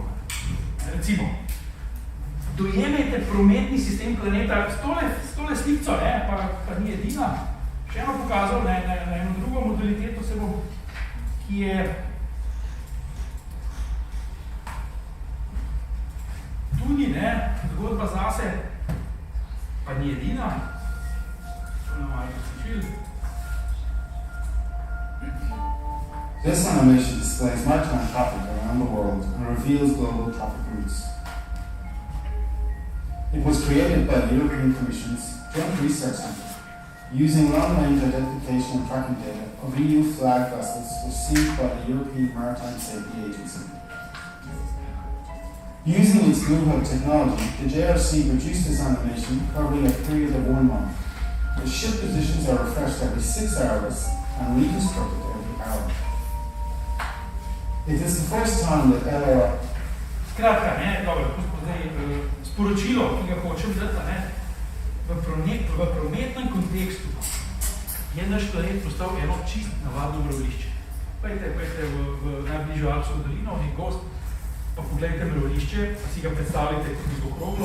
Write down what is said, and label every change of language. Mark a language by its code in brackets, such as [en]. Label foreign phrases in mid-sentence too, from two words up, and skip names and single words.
[sl] Recimo, dojemajte prometni sistem planeta s tole slikco, pa ni edina. Še eno pokazal na eno drugo modaliteto se bom, ki je tudi zgodba zase, pa ni edina. [en] This animation displays maritime traffic around the world and reveals global traffic routes. It was created by the European Commission's Joint Research Centre, using long-range identification and tracking data of EU flag vessels received by the European Maritime Safety Agency. Using its Blue Hub technology, the JRC produced this animation covering a period of 1 month. The ship positions are refreshed every 6 hours and reconstructed every hour. It is the first time that LR... [sl] Skratka, dobro, sporočilo, ki ga hočem dati, v prometnem kontekstu je naš planet postal eno čist navadno mravlišče. Pejte v najbližjo Alpsko dolino, nek gost, pa pogledajte mravlišče, pa si ga predstavljate tudi z okroglo.